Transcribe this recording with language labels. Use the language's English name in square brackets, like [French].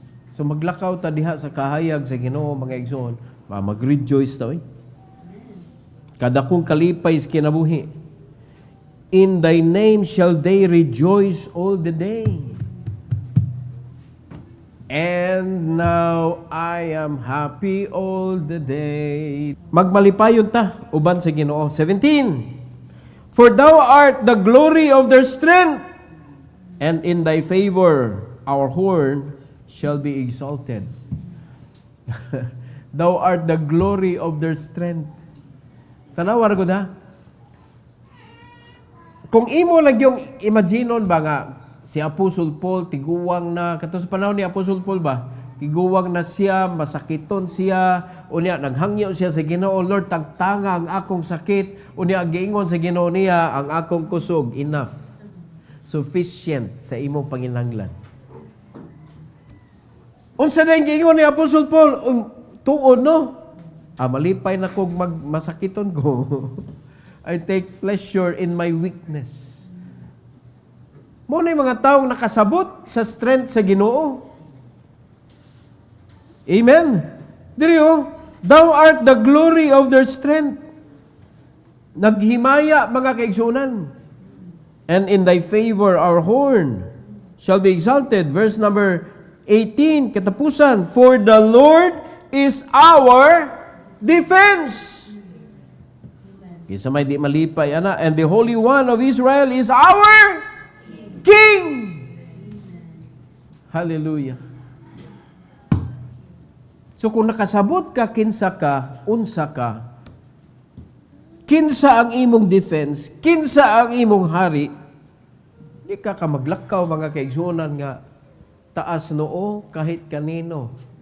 [Cebuano] So maglakaw ta diha sa kahayag sa Ginoo mga igsoon. Mag-rejoice ta, kada kong kalipay sa kinabuhi. [English] In thy name shall they rejoice all the day. And now I am happy all the day. [Cebuano] Magmalipayon ta, uban sa Ginoo. [English] 17. For thou art the glory of their strength, and in thy favor our horn shall be exalted. Thou art the glory of their strength. [Cebuano] Tanawar ko da? Kung imo lang yung imaginon ba nga, si Apostle Paul, tiguwang na, katong sa panahon ni Apostle Paul ba, tiguwang na siya, masakiton siya, unya, naghangyo siya sa Ginoo, Lord, tagtanga ang akong sakit, unya, giingon sa Ginoo niya, ang akong kusog, enough. Sufficient sa imong panginahanglan. Unsa na yung giingon ni Apostle Paul, tuon, no? Malipay na kong masakiton ko. [English] I take pleasure in my weakness. [Cebuano] Mo na yung mga taong nakasabot sa strength sa Ginoo. Amen? [English] Diri thou art the glory of their strength. [Cebuano] Naghimaya mga kaigsunan. [English] And in thy favor our horn shall be exalted. Verse number 18, katapusan. For the Lord is our defense. [Cebuano] Isa may di malipay, ana. [English] And the Holy One of Israel is our King. Hallelujah. [Cebuano] So kung nakasabot ka, kinsa ka, unsa ka, kinsa ang imong defense, kinsa ang imong hari, di ka maglakaw mga kaigsunan nga taas noo [Filipino] kahit kanino.